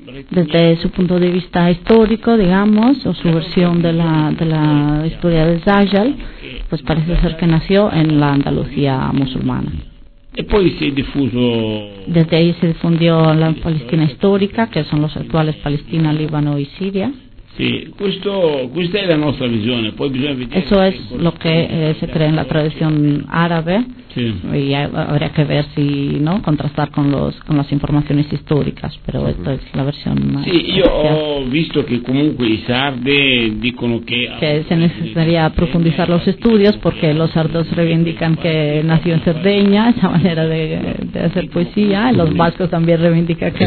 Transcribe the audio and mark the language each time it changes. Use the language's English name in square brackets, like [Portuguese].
[Spanish] desde su punto de vista histórico, digamos, o su versión de la historia de Zajal, pues parece ser que nació en la Andalucía musulmana. [Italian] E poi si è diffuso. [Spanish] Desde ahí se difundió la Palestina histórica, que son los actuales Palestina, Líbano y Siria. [Italian] Sì, questa è la nostra visione, poi bisogna vedere. [Spanish] Eso es lo que se cree en la tradición árabe. Sí. Y habría que ver si, ¿no?, contrastar con las informaciones históricas, pero esta es la versión más. Sí, yo he visto que [Italian] comunque i sardi dicono [Spanish] que se necesitaría profundizar los estudios porque los sardos reivindican que nació en Cerdeña, esa manera de hacer poesía, los vascos también reivindican que